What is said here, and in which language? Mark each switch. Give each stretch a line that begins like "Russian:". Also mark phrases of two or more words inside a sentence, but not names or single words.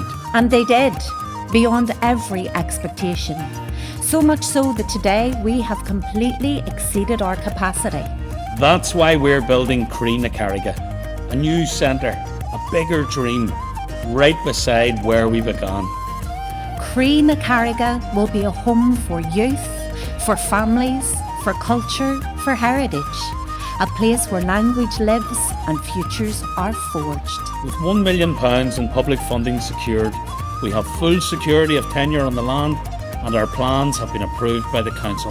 English: And they did, beyond every expectation. So much so that today we have completely exceeded our capacity. That's why we're building Croí na Carraige, a new centre, a bigger dream, right beside where we began. Croí na Carraige will be a home for youth, for families, for culture, for heritage. A place where language lives and futures are forged. With £1 million in public funding secured, we have full security of tenure on the land and our plans have been approved by the council.